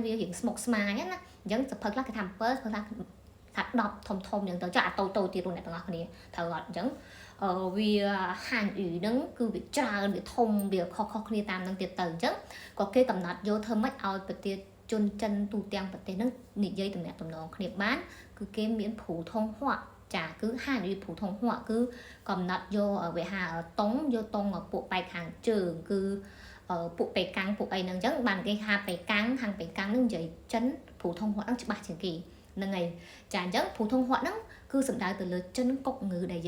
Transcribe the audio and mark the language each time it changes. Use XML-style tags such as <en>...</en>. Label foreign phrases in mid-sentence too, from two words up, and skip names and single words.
<km>វារៀងស្មុគស្មាញណាអញ្ចឹងសភៅខ្លះគេថា7ខ្លះថា10ធំអញ្ចឹងទៅចាអាតូចទៀតអ្នកទាំងអស់គ្នាត្រូវអត់អញ្ចឹងវាហាន語ហ្នឹងគឺវាច្រើនវាធំវាខុសគ្នាតាមហ្នឹងទៀតទៅអញ្ចឹងក៏គេកំណត់យកធ្វើម៉េចឲ្យប្រទេសជនចិនទូទាំងប្រទេសហ្នឹងនិយាយទំនាក់ទំនងគ្នាបានគឺគេមាន普通话ចាគឺហាន語普通话គឺកំណត់យកវាហៅតុងយកតុងពួកបែកខាងជើងគឺពួកបេកាំងពួកអីហ្នឹងអញ្ចឹងបានគេហៅបេកាំងខាងបេកាំងហ្នឹងនិយាយចិន普通话ហ្នឹងច្បាស់ជាងគេហ្នឹងហើយចាអញ្ចឹង普通话ហ្នឹងគឺសំដៅទៅលើចិនកុកងឺដែល</km>